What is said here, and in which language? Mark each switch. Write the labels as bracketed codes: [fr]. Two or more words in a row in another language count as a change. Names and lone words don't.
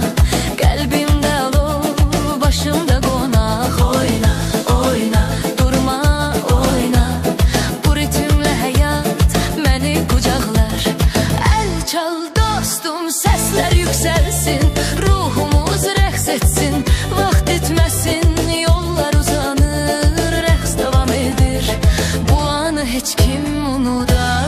[tr] Kalbimde ol, başımda konak. Oyna, oyna, durma, oyna. Bu ritimle hayat beni kucaklar. El çal dostum, sesler yükselsin. [az] Ruhumuz rəqs etsin, vaxt etməsin. Yollar uzanır, rəqs devam edir. [tr] Bu anı hiç kim unutar?